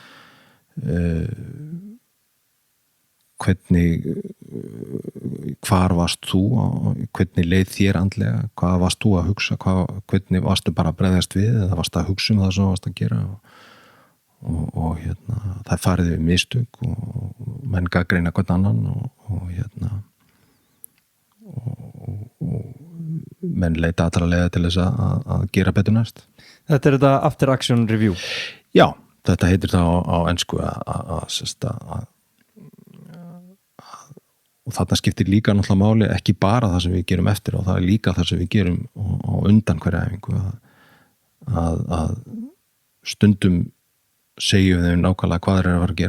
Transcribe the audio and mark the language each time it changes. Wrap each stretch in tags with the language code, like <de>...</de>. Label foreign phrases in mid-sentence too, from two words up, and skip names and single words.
<is>hvar varst þú, hvernig leið þér andlega, hvað varst þú að hugsa, hvernig varstu bara að bregðast við eða varstu að hugsa það sem varstu að gera og það farið við mistök og menn gagnrýna hvern annan og menn leita allra leiða til þess að gera betur næst. Þetta er þetta</is> <en>after action review?</en> <is>Já, þetta heitir það á ensku og þarna skiptir líka náttúrulega máli ekki bara það sem við gerum eftir og það er líka það sem við gerum á undan hverja æfingu að stundum segjum þeim nákvæmlega hvað þeir eru að fara að</is>